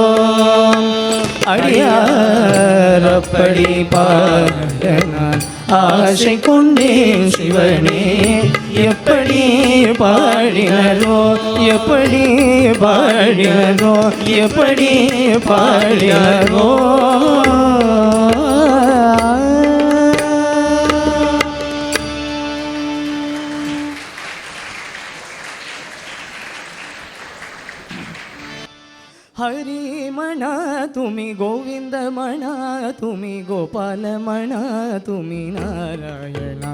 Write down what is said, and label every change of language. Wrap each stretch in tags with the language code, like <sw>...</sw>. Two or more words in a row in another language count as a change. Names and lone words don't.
<ta>அடியார் அப்படி பாட நான் ஆசை கொண்டேன் சிவனே எப்படி பாடினரோ எப்படி பாடினரோ எப்படி பாடினரோ</ta> <mr>हरी म्हणा तुम्ही गोविंद म्हणा तुम्ही गोपाल म्हणा तुम्ही नारायणा</mr>